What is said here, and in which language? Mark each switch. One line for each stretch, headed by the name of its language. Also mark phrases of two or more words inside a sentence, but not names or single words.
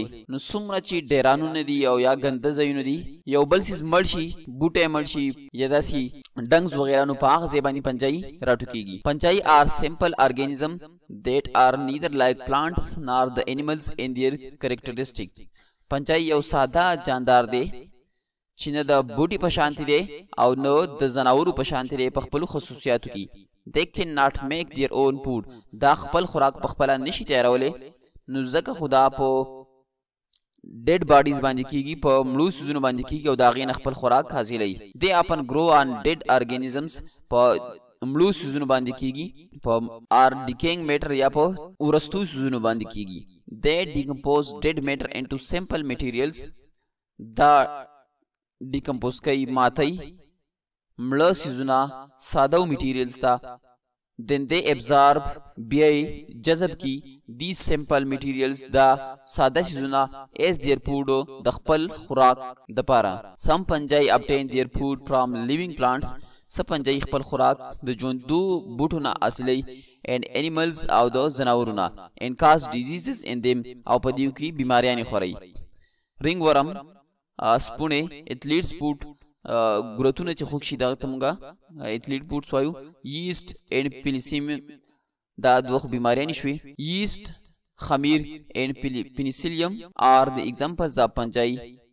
Pashto: نو څومره چې ډیرانونه دي او یا ګنده ځایونه دي، یو بل څیز مړ شي، بوټی مړ شي یا داسې ډنګز وغیره، نو په هغه ځای باندې پنجایي راټوکېږي.
English: Fungi are simple organism that are neither like plants nor the animals in their characteristic.
Pashto: پنجایي یو ساده جاندار دی چې نه د بوټي په شانتي دی او نه د ځناورو په شانتي دی په خپلو خصوصیاتو کې.
English: They cannot make their own food.
Pashto: دا خپل خوراک په خپله نشي تیارولی، نو ځکه خو دا په
English: dead bodies
Pashto: باندې کېږي، په مړو څیزونو باندې کېږي او د هغې نه خپل خوراک حاصلوي.
English: They often grow on dead organisms.
Pashto: په مړو څیزونو باندې کېږي، په
English: or decaying matter
Pashto: یا په ورستو څیزونو باندې کېږي.
English: They decompose dead matter into simple materials.
Pashto: دا ډیکمپوز کوي، ماتوي مړه څیزونه ساده میټیریلز ته.
English: then they absorb
Pashto: بیا جذب کی
English: these simple materials
Pashto: دا ساده څیزونه
English: as their food
Pashto: د خپل خوراک دپاره.
English: some fungi obtain their food from living plants.
Pashto: څه پنجایي خپل خوراک د ژوندو بوټو نه حاصلوي
English: and animals
Pashto: او د ځناورو نه
English: and cause diseases in them
Pashto: او په دیو کې بیماریانې خوري. رنګ ورم، سپونې،
English: athlete's foot,
Pashto: ګروتونه چې خوږ شي دغه ته مونږه
English: athlete's foots
Pashto: وایو.
English: yeast and penicillium
Pashto: دا دوه بیماریانې شوې.
English: Yeast, خمیر and Penicillium are the examples of fungi.